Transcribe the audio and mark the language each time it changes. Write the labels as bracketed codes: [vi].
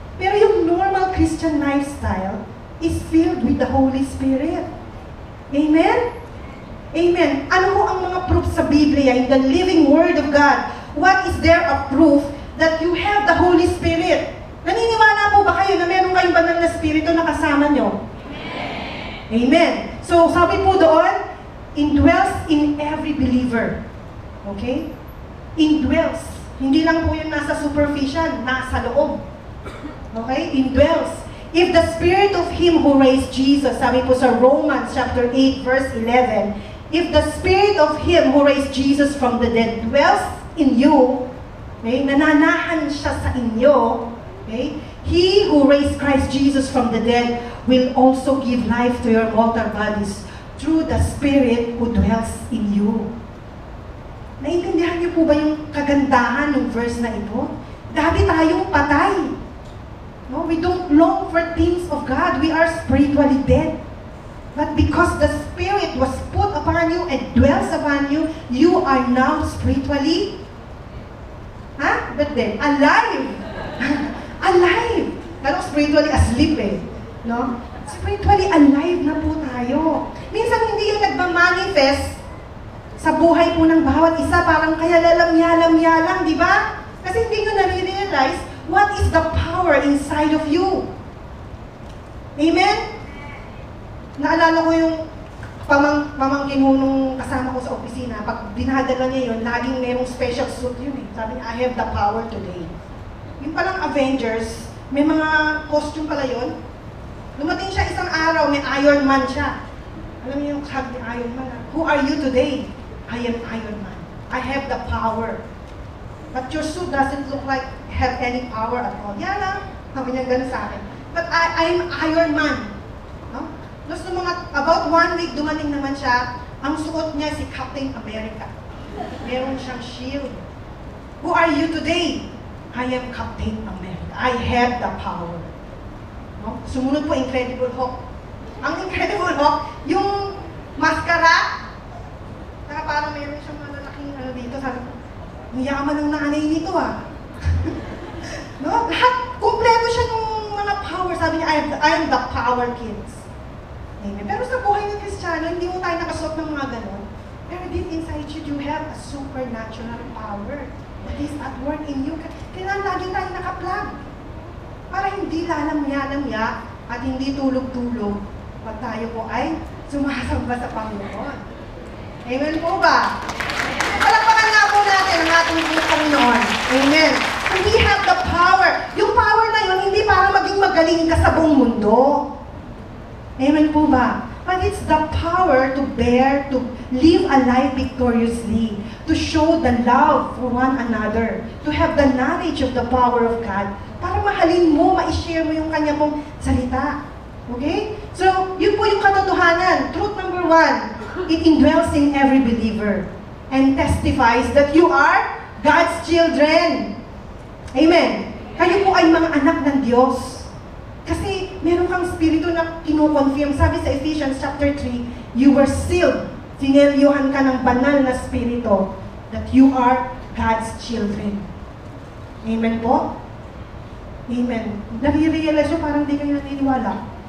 [tl] Pero yung [en] normal Christian lifestyle is filled with the Holy Spirit. Amen? Amen. [tl] Ano po ang mga proof sa Biblia, [en] in the living Word of God? What is there a proof that you have the Holy Spirit? [tl] Naniniwala po ba kayo na meron kayong banal na Espiritu na kasama nyo? Amen. [en] So, [tl] sabi po doon, [en] indwells in every believer. Okay? Indwells. [tl] Hindi lang po yun nasa superficial, nasa loob. Okay? Indwells. [en] If the Spirit of Him who raised Jesus, [tl] sabi po sa Romans chapter 8, verse 11, [en] if the Spirit of Him who raised Jesus from the dead dwells in you, okay, [tl] nananahan siya sa inyo, [en] okay, He who raised Christ Jesus from the dead will also give life to your mortal bodies through the Spirit who dwells in you. [tl] Naintindihan niyo po ba yung kagandahan ng verse na ito? Dati tayong patay. [en] No, we don't long for things of God. We are spiritually dead. But because the Spirit was put upon you and dwells upon you, you are now spiritually but then, alive. Alive. Pero spiritually asleep eh. No? [tl] Spiritually alive na po tayo. Minsan hindi yung nagmamanifest sa buhay po ng bawat isa, parang kaya lalamya-lamya lang, di ba? Kasi hindi nyo nare-realize [en] what is the power inside of you. [tl] Amen? Naalala ko yung pamangkin mo nung kasama ko sa opisina. Pag dinadala niya yun, laging mayroong special suit yun eh. Sabi niya, [en] I have the power today. [tl] Yung palang Avengers, may mga costume pala yun. Dumating siya isang araw, may Iron Man siya. Alam niyo yung sabi ni [en] Iron Man, who are you today? I am Iron Man. I have the power. But your suit doesn't look like have any power at all. [tl] Yan lang. Sabi niya gano'n sa akin. [en] But I am Iron Man. [tl] No? Tapos nung about 1 week, dumating naman siya, ang suot niya si Captain America. Meron siyang shield. [en] Who are you today? I am Captain America. I have the power. No? [tl] Sumunod po, Incredible Hulk. Ang Incredible Hulk, yung maskara, na parang mayroon siyang malalaking dito, sabi ko, niyaman ng nanay nito no? Lahat, kumpleto siya ng mga power. Sabi niya, [en] I am the power kids. Amen. [tl] Pero sa buhay ng Kristiyano, hindi mo tayo nakasuot ng mga ganon. [en] Pero deep inside you have a supernatural power that is at work in you. [tl] Kailangan lagi tayo naka-plug. Para hindi lalamya-lamya at hindi tulog-tulog pag tayo po ay sumasamba sa Panginoon. Amen po ba? Palakpakan nga po natin ang ating Panginoon. [en] Amen. So we have the power. [tl] Yung power na yun, hindi para maging magaling ka sa buong mundo. Amen po ba? [en] But it's the power to bear, to live a life victoriously, to show the love for one another, to have the knowledge of the power of God, [tl] para mahalin mo, ma-share mo yung kanya pong salita. [en] Okay? [tl] So, yun po yung katotohanan. [en] Truth number 1, it indwells in every believer and testifies that you are God's children. Amen. [tl] Kayo po ay mga anak ng Diyos. Kasi meron kang spirito na kinukonfirm. Sabi sa [en] Ephesians chapter 3, you were sealed. [tl] Sinelyuhan ka ng banal na spirito [en] that you are God's children. [tl] Amen po? Amen. Nare-realize nyo, parang di kayo naniniwala.